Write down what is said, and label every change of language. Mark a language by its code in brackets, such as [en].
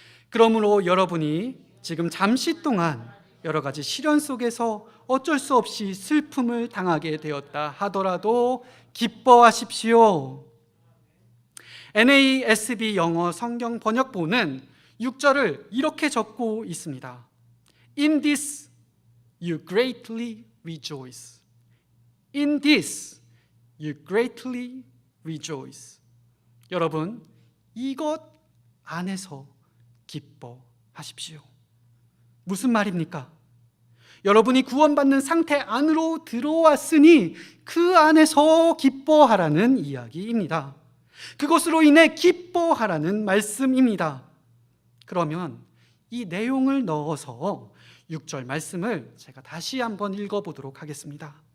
[ko] 그러므로 여러분이 지금 잠시 동안 여러 가지 시련 속에서 어쩔 수 없이 슬픔을 당하게 되었다 하더라도 기뻐하십시오. NASB 영어 성경 번역본은 6절을 이렇게 적고 있습니다. [en] In this you greatly rejoice. In this you greatly rejoice. [ko] 여러분, 이것 안에서 기뻐하십시오. 무슨 말입니까? 여러분이 구원받는 상태 안으로 들어왔으니 그 안에서 기뻐하라는 이야기입니다. 그것으로 인해 기뻐하라는 말씀입니다. 그러면 이 내용을 넣어서 6절 말씀을 제가 다시 한번 읽어보도록 하겠습니다.